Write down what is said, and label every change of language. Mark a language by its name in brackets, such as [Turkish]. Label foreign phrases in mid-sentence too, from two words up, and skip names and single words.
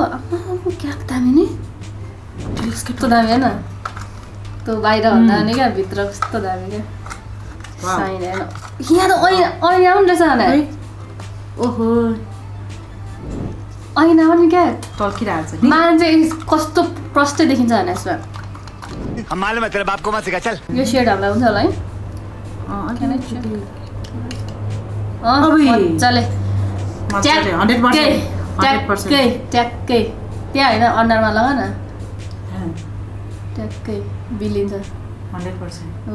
[Nepali] क्या दामी नि कस्तो दामी होइन त्यो बाहिरभन्दा नि क्या भित्र कस्तो दामी क्या साइन होइन यहाँ त ऐना पनि रहेछ ओहो ऐना पनि क्या टल्किरहेको छ मान्छे कस्तो प्रष्टै देखिन्छ भने यसमा [Hindi] हम मालूम है तेरे बाप को मत सिखा चल [Nepali] यो शेड हामीलाई हुन्छ होला है मजाले ट्याक्कै त्यहाँ होइन अनुहारमा लगा न ट्याक्कै बिलिन्छ 100%